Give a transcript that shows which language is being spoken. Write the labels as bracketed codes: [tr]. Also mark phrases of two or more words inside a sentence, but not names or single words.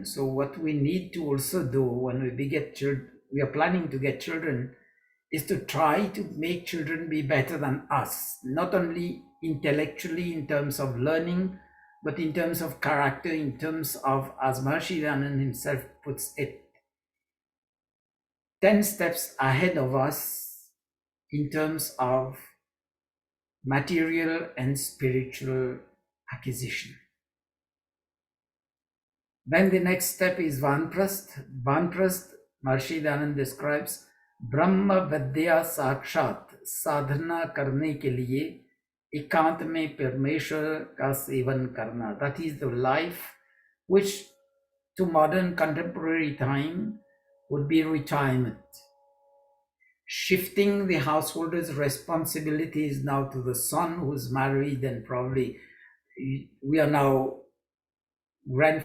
[en] So what we need to also do when we beget children, we are planning to get children, is to try to make children be better than us, not only intellectually in terms of learning, but in terms of character, in terms of, as Maharishi Anand himself puts it, 10 steps ahead of us in terms of material and spiritual acquisition. Then the next step is Vanprast. Vanprast, Maharishi Anand describes [hi] ब्रह्म विद्या साक्षात साधना करने के लिए एकांत में परमेश्वर का सेवन करना. [en] That is the life which to modern contemporary time would be retirement. Shifting the householder's responsibilities now to the son who's married, and probably we are now grandfathers.